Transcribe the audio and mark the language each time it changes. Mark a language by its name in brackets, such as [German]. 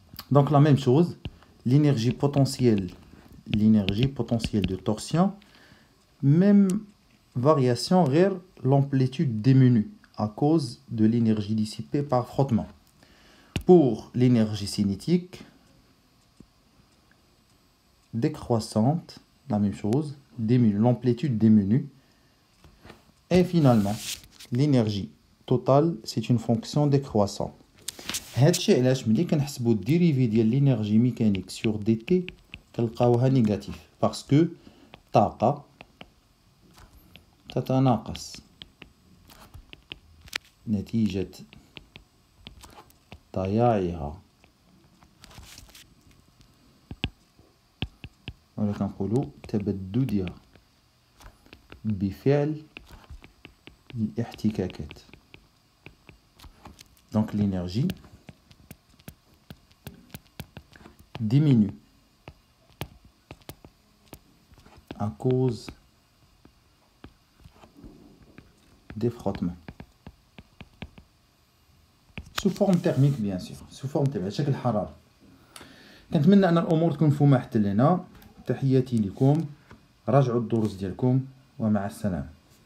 [French] Donc la même chose, l'énergie potentielle de torsion, même variation vers l'amplitude diminue à cause de l'énergie dissipée par frottement. Pour l'énergie cinétique, décroissante, la même chose, l'amplitude diminue. Et finalement, l'énergie totale, c'est une fonction décroissante. [Arabic] هادشي علاش ملي كنحسبوا الديريفي ديال [French] l'énergie mécanique sur dt [Arabic] كنلقاوها [French] négatif parce que [Arabic] طاقة تتناقص نتيجة ضياعها ولا كنقولوا تبددها بفعل الاحتكاكات. [French] Donc l'énergie diminue à cause des frottements. Sous forme thermique bien sûr, sous forme thermique [Arabic] بشكل حراري. كنتمنى ان الامور تكون مفهومه حتى لهنا. تحياتي لكم، راجعوا الدروس ديالكم ومع السلامه.